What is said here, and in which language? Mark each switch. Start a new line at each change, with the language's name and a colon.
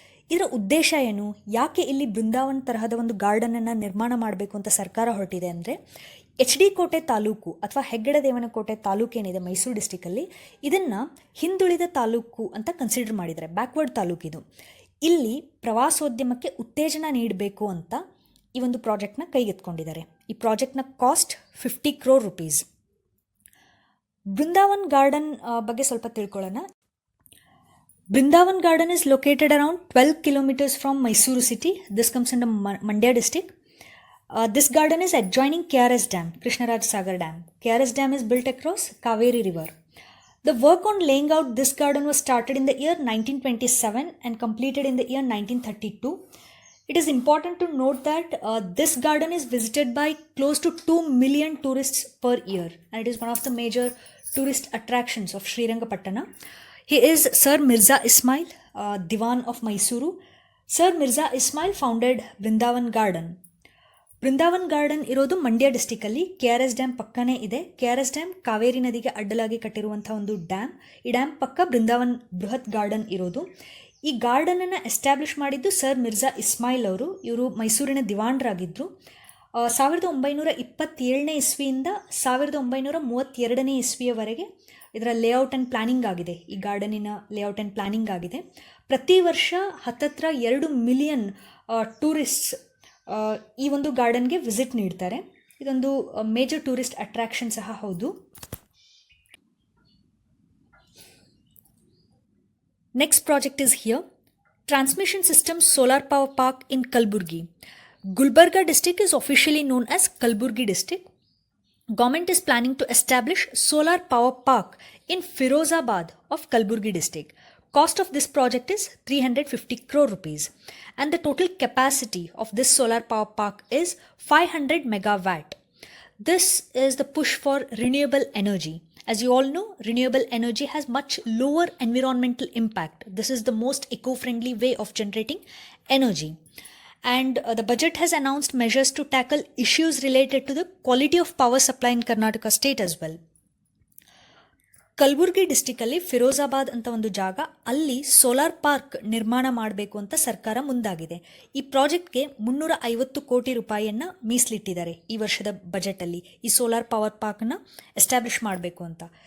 Kannada: ಇದರ ಉದ್ದೇಶ ಏನು, ಯಾಕೆ ಇಲ್ಲಿ ಬೃಂದಾವನ್ ತರಹದ ಒಂದು ಗಾರ್ಡನನ್ನು ನಿರ್ಮಾಣ ಮಾಡಬೇಕು ಅಂತ ಸರ್ಕಾರ ಹೊರಟಿದೆ ಅಂದರೆ, HD ಕೋಟೆ ತಾಲೂಕು ಅಥವಾ ಹೆಗ್ಗಡದೇವನಕೋಟೆ ತಾಲೂಕೇನಿದೆ ಮೈಸೂರು ಡಿಸ್ಟಿಕ್ಕಲ್ಲಿ, ಇದನ್ನು ಹಿಂದುಳಿದ ತಾಲೂಕು ಅಂತ ಕನ್ಸಿಡರ್ ಮಾಡಿದ್ದಾರೆ, ಬ್ಯಾಕ್ವರ್ಡ್ ತಾಲೂಕಿದು. ಇಲ್ಲಿ ಪ್ರವಾಸೋದ್ಯಮಕ್ಕೆ ಉತ್ತೇಜನ ನೀಡಬೇಕು ಅಂತ ಈ ಒಂದು ಪ್ರಾಜೆಕ್ಟ್ನ ಕೈಗೆತ್ಕೊಂಡಿದ್ದಾರೆ. ಈ ಪ್ರಾಜೆಕ್ಟ್ನ cost 50
English: crore rupees.
Kannada: Brindavan garden ಬಗ್ಗೆ ಸ್ವಲ್ಪ ತಿಳ್ಕೊಳ್ಳೋಣ.
English: Brindavan Garden is located around 12 kilometers from Mysuru city. This comes in the Mandya district. This garden is adjoining KRS Dam, Krishnaraj Sagar Dam. KRS Dam is built across Kaveri River. The work on laying out this garden was started in the year 1927 and completed in the year 1932. It is important to note that this garden is visited by close to 2 million tourists per year, and it is one of the major tourist attractions of Srirangapatna. He is Sir Mirza Ismail, Diwan of Mysuru. Sir Mirza Ismail founded Brindavan Garden.
Kannada: Brindavan garden ಇರೋದು Mandya ಡಿಸ್ಟಿಕಲ್ಲಿ KRS dam ಪಕ್ಕನೇ ಇದೆ. KRS dam Kaveri ನದಿಗೆ ಅಡ್ಡಲಾಗಿ ಕಟ್ಟಿರುವಂಥ ಒಂದು dam. ಈ dam ಪಕ್ಕ ಬೃಂದಾವನ್ ಬೃಹತ್ garden ಇರೋದು. ಈ ಗಾರ್ಡನನ್ನು ಎಸ್ಟಾಬ್ಲಿಷ್ ಮಾಡಿದ್ದು ಸರ್ ಮಿರ್ಜಾ ಇಸ್ಮಾಯಿಲ್ ಅವರು. ಇವರು ಮೈಸೂರಿನ ದಿವಾನರಾಗಿದ್ದರು. 1927ನೇ ಇಸ್ವಿಯಿಂದ 1932ನೇ ಇಸ್ವಿಯವರೆಗೆ ಇದರ ಲೇಔಟ್ ಆ್ಯಂಡ್ ಪ್ಲ್ಯಾನಿಂಗ್ ಆಗಿದೆ. ಈ ಗಾರ್ಡನಿನ ಲೇಔಟ್ ಆ್ಯಂಡ್ ಪ್ಲ್ಯಾನಿಂಗ್ ಆಗಿದೆ. ಪ್ರತಿ ವರ್ಷ ಹತ್ತತ್ರ 2 ಮಿಲಿಯನ್ ಟೂರಿಸ್ಟ್ಸ್ ಈ ಒಂದು ಗಾರ್ಡನ್ಗೆ ವಿಸಿಟ್ ನೀಡ್ತಾರೆ. ಇದೊಂದು ಮೇಜರ್ ಟೂರಿಸ್ಟ್ ಅಟ್ರಾಕ್ಷನ್ ಸಹ ಹೌದು.
English: Next project is here. Transmission system solar power park in Kalaburagi. Gulbarga district is officially known as Kalburgi district. Government is planning to establish solar power park in Firozabad of Kalburgi district. Cost of this project is 350 crore rupees, and the total capacity of this solar power park is 500 megawatt. This is the push for renewable energy. As you all know, renewable energy has much lower environmental impact. This is the most eco-friendly way of generating energy. And the budget has announced measures to tackle issues related to the quality of power supply in Karnataka state as well.
Kannada: Kalaburagi ಡಿಸ್ಟಿಕಲ್ಲಿ Firozabad ಅಂತ ಒಂದು ಜಾಗ, ಅಲ್ಲಿ solar park ನಿರ್ಮಾಣ ಮಾಡಬೇಕು ಅಂತ ಸರ್ಕಾರ ಮುಂದಾಗಿದೆ. ಈ ಪ್ರಾಜೆಕ್ಟ್ಗೆ 350 ಕೋಟಿ ರೂಪಾಯಿಯನ್ನು ಮೀಸಲಿಟ್ಟಿದ್ದಾರೆ ಈ ವರ್ಷದ ಬಜೆಟಲ್ಲಿ, ಈ ಸೋಲಾರ್ ಪವರ್ ಪಾರ್ಕ್ನ ಎಸ್ಟಾಬ್ಲಿಷ್ ಮಾಡಬೇಕು ಅಂತ.